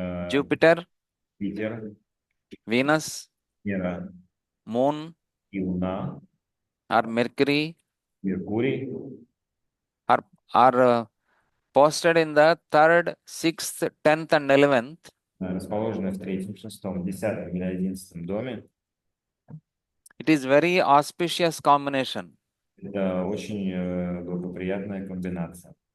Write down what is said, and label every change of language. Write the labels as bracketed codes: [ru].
[en] Jupiter, [ru] Питер, [en] Venus, [ru] Венера [en] Moon, [ru] и Луна, [en] or Mercury [ru] Меркурий [en] are posted in the third, sixth, 10th, and 11th. [ru] расположены в третьем, шестом, десятом или 11 доме, [en] It is very auspicious combination. [ru] это очень благоприятная комбинация.